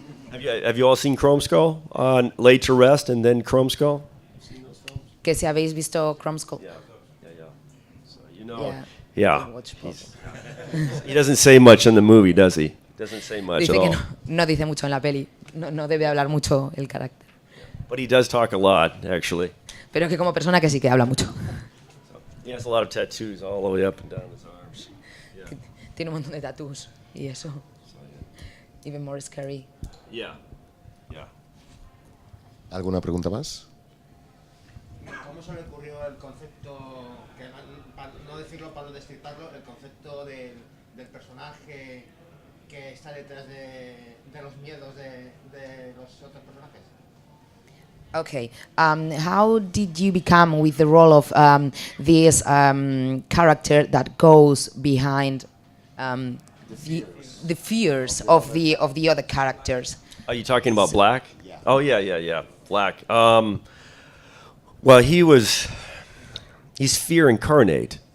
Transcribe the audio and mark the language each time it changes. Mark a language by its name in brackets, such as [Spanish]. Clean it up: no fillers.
[English] Have you all seen Chrome Skull on Laid to Rest and then Chrome Skull? [Spanish] Que si habéis visto Chrome Skull. [English] Yeah. So Yeah. Watch both. He doesn't say much in the movie, does he? Doesn't say much [Spanish] Dice [English] at [Spanish] que [English] all. [Spanish] no dice mucho en la peli, no debe hablar mucho el carácter. [English] But he does talk a lot, actually. [Spanish] Pero que como persona que sí que habla mucho. [English] He has a lot of tattoos all the way up and down his arms. Yeah. [Spanish] Tiene un montón de tatús y eso. [English] Even more scary. Yeah. Yeah. [Spanish] ¿Alguna pregunta más? ¿Cómo se le ocurrió el concepto, para no decirlo, para no destriparlo, el concepto del personaje que está detrás de los miedos de los otros personajes? [English] Okay. How did you become with the role of this character that goes behind the fears of the other characters? Are you talking about Black? Yeah. Oh yeah. Black. Well, he's fear incarnate.